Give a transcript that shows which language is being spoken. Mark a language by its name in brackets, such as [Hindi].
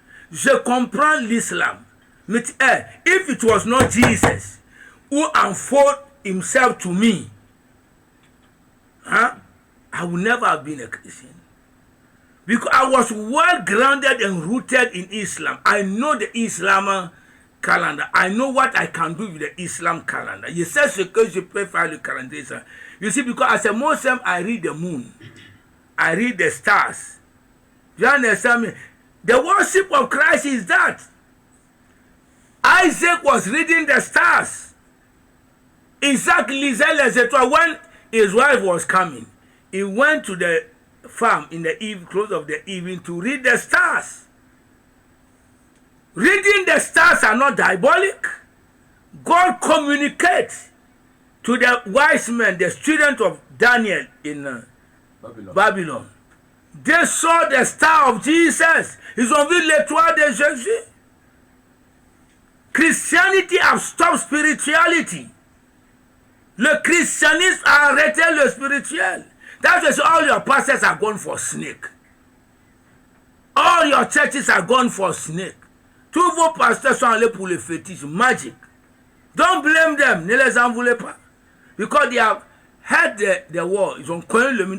[French] Je comprends l'Islam. [English] If it was not Jesus who unfolded himself to me, I would never have been a Christian. Because I was well grounded and rooted in Islam. I know the Islam calendar. I know what I can do with the Islam calendar. You say [French] ce que je peux faire le calendrier. [English] You see, because as a Muslim, I read the moon. I read the stars. You understand me? The worship of Christ is that. Isaac was reading the stars. [French] Isaac lisait les étoiles. [English] When his wife was coming. He went to the farm in the close of the evening to read the stars. Reading the stars are not diabolic. God communicates to the wise men, the student of Daniel in Babylon. They saw the star of Jesus. [French] Ils ont vu l'étoile de Jésus. [English] Christianity has stopped spirituality. [French] Le christianisme a arrêté le spirituel. [English] That's why all your pastors are going for snake. All your churches are going for snake. [French] Tous vos pasteurs sont allés pour le fétiche, magic. [English] Don't blame them. [French] Ne les en voulez pas. [English] Because they have had the war. [French] Ils ont connu le monde.